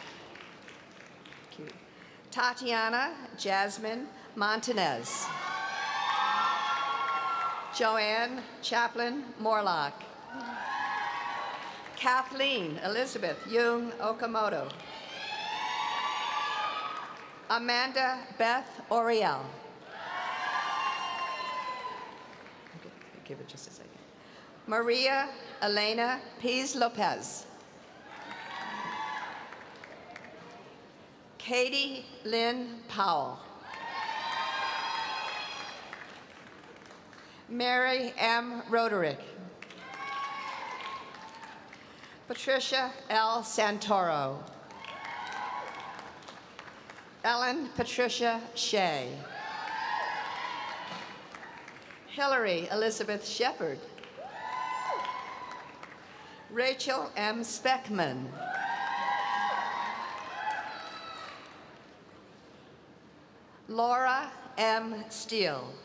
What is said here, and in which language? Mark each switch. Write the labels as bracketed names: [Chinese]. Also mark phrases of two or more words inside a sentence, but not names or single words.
[English] Tatiana Jasmine Montanez. Joanne Chaplin Morlock. Kathleen Elizabeth Jung Okamoto. Amanda Beth Oriel. Give it just a second. Maria Elena Piz Lopez. Katie Lynn Powell. Mary M. Roderick. Patricia L. Santoro. Ellen Patricia Shea. Hillary Elizabeth Shepard. Rachel M. Speckman. Laura M. Steele.